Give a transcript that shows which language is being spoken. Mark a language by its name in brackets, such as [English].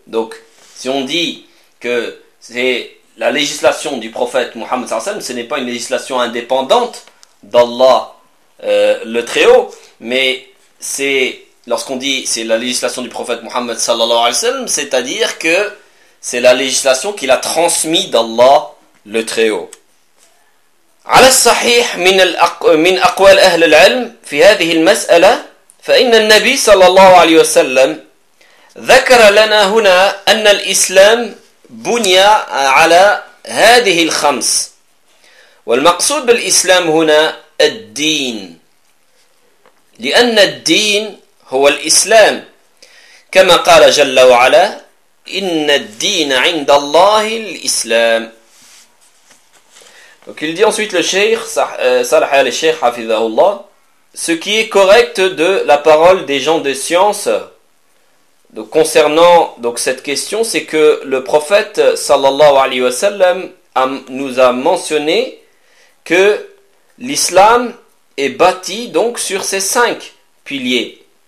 [French] Donc si on dit que c'est la législation du prophète Mohammed sallallahu alayhi wa sallam, ce n'est pas une législation indépendante d'Allah le Très-Haut, mais c'est, lorsqu'on dit c'est la législation du prophète Mohammed sallallahu alayhi wa sallam, c'est-à-dire que c'est la législation qu'il a transmise d'Allah le Très-Haut. [Arabic] على الصحيح من أقوال أهل العلم في هذه المسألة فإن النبي صلى الله عليه وسلم ذكر لنا هنا أن الإسلام بني على هذه الخمس والمقصود بالإسلام هنا الدين لأن الدين هو الإسلام كما قال جل وعلا إن الدين عند الله الإسلام. [French] Donc il dit ensuite le Cheikh, Salah al-Cheikh Hafizahullah, ce qui est correct de la parole des gens de science, donc concernant donc cette question, c'est que le prophète sallallahu alayhi wa sallam nous a mentionné que l'islam est bâti donc sur ces cinq piliers.